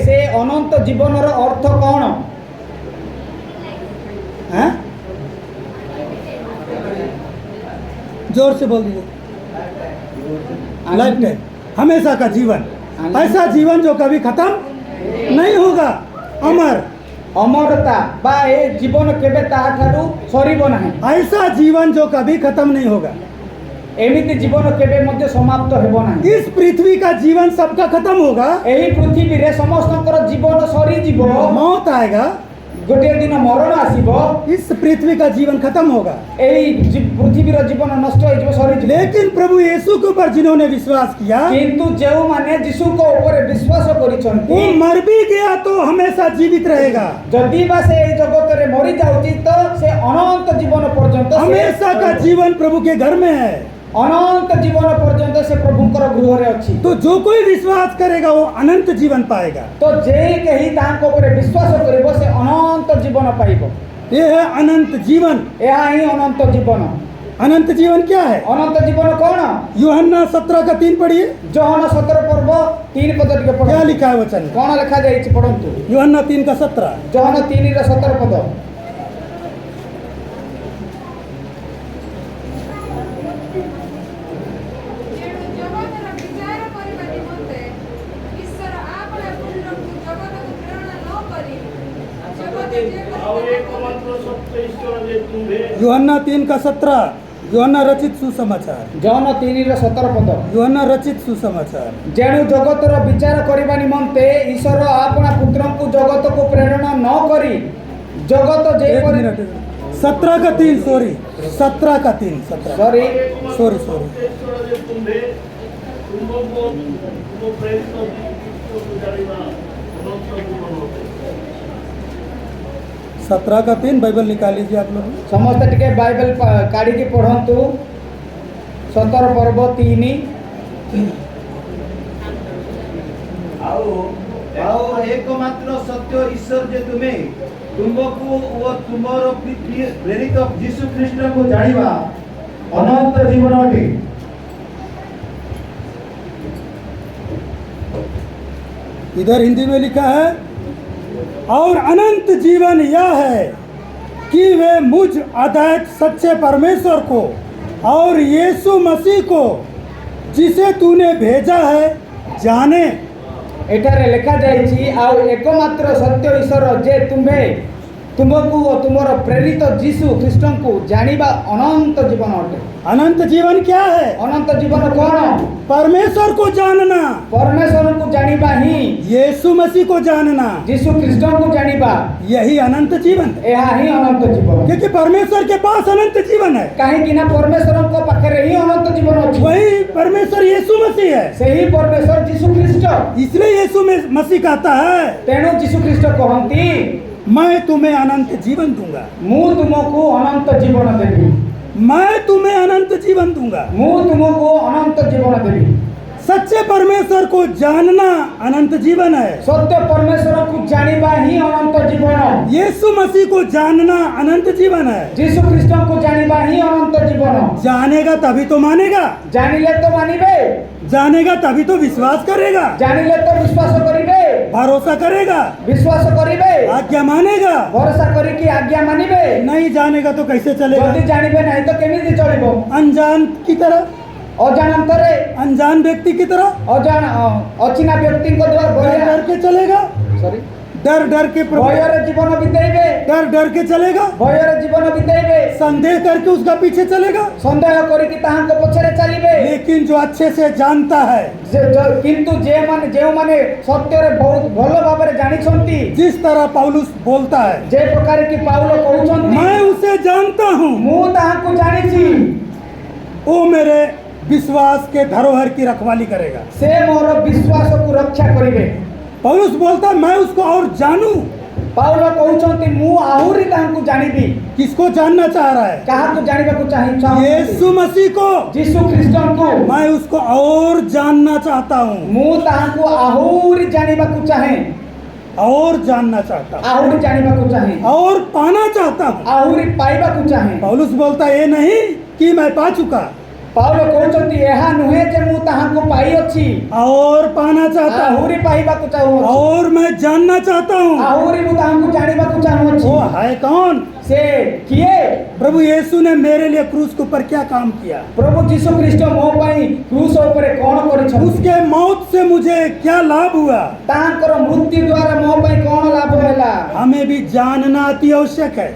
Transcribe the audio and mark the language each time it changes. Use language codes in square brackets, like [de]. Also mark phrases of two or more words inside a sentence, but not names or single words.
[or] ସେ ଅନନ୍ତ ଜୀବନ ର ଅର୍ଥ କ'ଣ? [hi] हैं? जोर से बोल दीजिए। [en] life time, [hi] हमेशा का जीवन, ऐसा जीवन जो कभी खत्म नहीं होगा, अमर। [or] ଅମରତା ବା ଏ ଜୀବନ କେବେ ତାହାଠାରୁ ସରିବ ନାହିଁ। [hi] ऐसा जीवन जो कभी खत्म नहीं होगा। [or] ଏମିତି ଜୀବନ କେବେ ମଧ୍ୟ ସମାପ୍ତ ହେବ ନାହିଁ। [hi] इस पृथ्वी का जीवन सबका खत्म होगा, [or] ଏହି ପୃଥିବୀରେ ସମସ୍ତଙ୍କର ଜୀବନ ସରିଯିବ। [hi] मौत आएगा, [or] ଗୋଟିଏ ଦିନ ମରଣ ଆସିବ। [hi] इस पृथ्वी का जीवन खत्म होगा। [or] ଏହି ପୃଥିବୀର ଜୀବନ ନଷ୍ଟ ହେଇଯିବ, ସରିଯିବ। [hi] लेकिन प्रभु यीशु के ऊपर जिन्होंने विश्वास किया, [or] କିନ୍ତୁ ଯେଉଁମାନେ ଯୀଶୁଙ୍କ ଉପରେ ବିଶ୍ୱାସ କରିଛନ୍ତି, [hi] वो मर भी गया तो हमेशा जीवित रहेगा। [or] ଯଦି ବା ସେ ଏହି ଜଗତରେ ମରିଯାଉଛି ତ ସେ ଅନନ୍ତ ଜୀବନ ପର୍ଯ୍ୟନ୍ତ [hi] हमेशा का जीवन प्रभु के घर में है। [or] ଅନନ୍ତ ଜୀବନ ପର୍ଯ୍ୟନ୍ତ ସେ ପ୍ରଭୁଙ୍କର ଗୃହରେ ଅଛି। [hi] तो जो कोई विश्वास करेगा वो अनंत जीवन पाएगा। [or] ତ ଯେ କେହି ତାଙ୍କ ଉପରେ ବିଶ୍ୱାସ କରିବ ସେ ଅନନ୍ତ ଜୀବନ ପାଇବ। [hi] ये है अनंत जीवन। [or] ଏହା ହିଁ ଅନନ୍ତ ଜୀବନ। [hi] अनंत जीवन क्या है? [or] ଅନନ୍ତ ଜୀବନ କ'ଣ? [hi] यूहन्ना 17:3 पढ़िए, [or] ଜହନ 17 ପର୍ବ 3 ପଦ ଟିକେ [hi] क्या [or] ପଢ଼ନ୍ତୁ। [hi] लिखा है वचन में? [or] କ'ଣ ଲେଖାଯାଇଛି ପଢ଼ନ୍ତୁ। [hi] यूहन्ना 3:17। [or] ଜହନ 3:17 ପଦ। ତେଣୁ ଜଗତର ବିଚାର କରିବା ନିମନ୍ତେ ଈଶ୍ୱର ଆପଣା ପୁତ୍ରଙ୍କୁ ଜଗତକୁ ପ୍ରେରଣା ନ କରି ଜଗତ ଯେ ଆଉ ଏକମାତ୍ର ସତ୍ୟ ଈଶ୍ୱର ଯେ ତୁମକୁ [hi] यूहन्ना 3:17, यूहन्ना रचित सुसमाचार। [or] ଜହନ 3:17 ପଦ। [hi] यूहन्ना रचित सुसमाचार। [or] ଯେଣୁ ଜଗତର ବିଚାର କରିବା ନିମନ୍ତେ ଈଶ୍ୱର ଆପଣା ପୁତ୍ରଙ୍କୁ ଜଗତକୁ ପ୍ରେରଣା ନ କରି ଜଗତ [hi] एक [or] ଯେପରି [hi] मिनट, 17:3, सॉरी 17:3, 17, [or] ସରି [hi] सॉरी [or] ଈଶ୍ୱର ଯେ ତୁମକୁ ତୁମକୁ ତୁମ ପ୍ରେରିତ କୁ ଜାଣିବା ଅନନ୍ତ ଜୀବନ ହୋତେ [hi] 17:3 बाइबल निकाल लीजिए आप लोग। [or] ସମସ୍ତେ ଟିକେ ବାଇବେଲ କାଢ଼ିକି ପଢ଼ନ୍ତୁ। 17 ପର୍ବ 3। ଆଉ ଏକମାତ୍ର ସତ୍ୟ ଈଶ୍ୱର ଯେ ତୁମକୁ ତୁମକୁ ଓ ତୁମର ପ୍ରେରିତ ଯୀଶୁ ଖ୍ରୀଷ୍ଟ କୁ ଜାଣିବା ଅନନ୍ତ ଜୀବନ ଅଟେ। [hi] इधर हिंदी में लिखा है, और अनंत जीवन यह है कि वे मुझ अद्वैत सच्चे परमेश्वर को और यीशु मसीह को जिसे तूने भेजा है जाने। [or] ଏଠାରେ ଲେଖାଯାଇଛି ଆଉ ଏକମାତ୍ର ସତ୍ୟ ଈଶ୍ୱର ଯେ ତୁମକୁ ଓ ତୁମର ପ୍ରେରିତ ଯୀଶୁ ଖ୍ରୀଷ୍ଟଙ୍କୁ ଜାଣିବା ଅନନ୍ତ ଜୀବନ ଅଟେ। [hi] अनंत जीवन क्या है? [or] ଅନନ୍ତ ଜୀବନ କ'ଣ? [hi] परमेश्वर को जानना, [or] ପରମେଶ୍ୱରଙ୍କୁ ଜାଣିବା ହିଁ, [hi] यीशु मसीह को जानना, [or] ଯୀଶୁ ଖ୍ରୀଷ୍ଟଙ୍କୁ ଜାଣିବା, [hi] यही अनंत जीवन है। [or] ଏହା ହିଁ ଅନନ୍ତ ଜୀବନ। [hi] क्योंकि परमेश्वर के पास अनंत जीवन है, [or] କାହିଁକି ନା ପରମେଶ୍ୱରଙ୍କ ପାଖରେ ହିଁ ଅନନ୍ତ ଜୀବନ ଅଛି। [hi] वही परमेश्वर यीशु मसीह है। [or] ସେହି ପରମେଶ୍ୱର ଯୀଶୁ ଖ୍ରୀଷ୍ଟ। [hi] इसलिए यीशु मसीह कहता है, [or] ତେଣୁ ଯୀଶୁ ଖ୍ରୀଷ୍ଟ କହନ୍ତି, [hi] मैं तुम्हें अनंत जीवन दूंगा, [or] ମୁଁ ତୁମକୁ ଅନନ୍ତ ଜୀବନ ଦେବି। [hi] मैं तुम्हें अनंत जीवन दूंगा। [or] ମୁଁ ତୁମକୁ ଅନନ୍ତ ଜୀବନ ଦେବି। [hi] सच्चे परमेश्वर को जानना अनंत जीवन है। [or] ସତ୍ୟ ପରମେଶ୍ୱରକୁ ଜାଣିବା ହିଁ ଅନନ୍ତ ଜୀବନ। [hi] यीशु मसीह को जानना अनंत जीवन है। [or] ଯୀଶୁ ଖ୍ରୀଷ୍ଟଙ୍କୁ ଜାଣିବା ହିଁ ଅନନ୍ତ ଜୀବନ। [hi] जानेगा तभी तो मानेगा, [or] ଜାଣିଲେ ତ ମାନିବେ, [hi] जानेगा तभी तो विश्वास करेगा, [or] ଜାଣିଲେ ତ ବିଶ୍ୱାସ କରିବେ, [hi] भरोसा करेगा, [or] ବିଶ୍ୱାସ କରିବେ, [hi] आज्ञा मानेगा। [or] ଭରସା କରିକି ଆଜ୍ଞା ମାନିବେ। [hi] नहीं जानेगा तो कैसे [or] ଯଦି [hi] चलेगा? [or] ଜାଣିବେ ନାହିଁ ତ କେମିତି ଚଳିବ? [hi] अनजान की तरह, [or] ଅଜାଣନ୍ତରେ, [hi] अनजान व्यक्ति की तरह [or] ଅଚିହ୍ନା ବ୍ୟକ୍ତିଙ୍କ ଦ୍ୱାରା [hi] डर डर के चलेगा, [or] ସରି [hi] डर डर के [or] ଭୟରେ ଜୀବନ ବିତେଇବେ, [hi] डर डर के चलेगा, [or] ଭୟରେ ଜୀବନ ବିତେଇବେ, [hi] संदेह करके उसका पीछे चलेगा। [or] ସନ୍ଦେହ କରିକି ତାହାଙ୍କ ପଛରେ ଚାଲିବେ। [hi] लेकिन जो अच्छे से जानता है, [or] କିନ୍ତୁ ଯେଉଁମାନେ ସତ୍ୟରେ ବହୁତ ଭଲ ଭାବରେ ଜାଣିଛନ୍ତି, [hi] जिस तरह पौलुस बोलता है, [or] ଯେ ପ୍ରକାର କି ପାଉଲ କହୁଛନ୍ତି, [hi] मैं उसे जानता हूँ, [or] ମୁଁ ତାହାଙ୍କୁ ଜାଣିଛି, [hi] वो मेरे विश्वास के धरोहर की रखवाली करेगा। [or] ସେ ମୋର ବିଶ୍ୱାସକୁ ରକ୍ଷା କରିବେ। [hi] पौलुस बोलता है, मैं उसको और जानूं। [or] ପାଉଲ କହୁଛନ୍ତି, ମୁଁ ଆହୁରି ତାହାଙ୍କୁ ଜାଣିବି। [hi] किसको जानना चाह रहा है? [or] କାହାକୁ ଜାଣିବାକୁ ଚାହୁଁଛନ୍ତି? [hi] यीशु मसीह को। [or] ଯୀଶୁ ଖ୍ରୀଷ୍ଟଙ୍କୁ [hi] मैं उसको और जानना चाहता हूँ, [or] ମୁଁ ତାହାଙ୍କୁ ଆହୁରି ଜାଣିବାକୁ ଚାହେଁ, [hi] और जानना चाहता हूँ, [or] ଆହୁରି ଜାଣିବାକୁ ଚାହେଁ, [hi] और पाना चाहता हूँ। [or] ଆହୁରି ପାଇବାକୁ ଚାହେଁ। [hi] पौलुस बोलता है, ये नहीं कि मैं पा चुका, [or] ପାଉଲ କହୁଛନ୍ତି, ଏହା ନୁହେଁ ଯେ ମୁଁ ତାହାଙ୍କୁ ପାଇଅଛି, [hi] और पाना चाहता हूँ, [or] ଆହୁରି ପାଇବାକୁ ଚାହୁଁଅଛି, [hi] और मैं जानना चाहता हूँ। [or] ଆହୁରି ମୁଁ ତାହାଙ୍କୁ ଜାଣିବାକୁ ଚାହୁଁଅଛି। [hi] वो है कौन? [or] ସେ କିଏ [hi] प्रभु यीशु ने मेरे लिए क्रूस के ऊपर क्या काम किया, [or] ପ୍ରଭୁ ଯୀଶୁ ଖ୍ରୀଷ୍ଟ ମୋ ପାଇଁ କ୍ରୁଶ ଉପରେ କ'ଣ କରିଛନ୍ତି [hi] उसके मौत से मुझे क्या लाभ हुआ, [or] ତାଙ୍କର ମୃତ୍ୟୁ ଦ୍ୱାରା ମୋ ପାଇଁ କ'ଣ ଲାଭ ହେଲା [hi] हमें भी जानना अति आवश्यक है।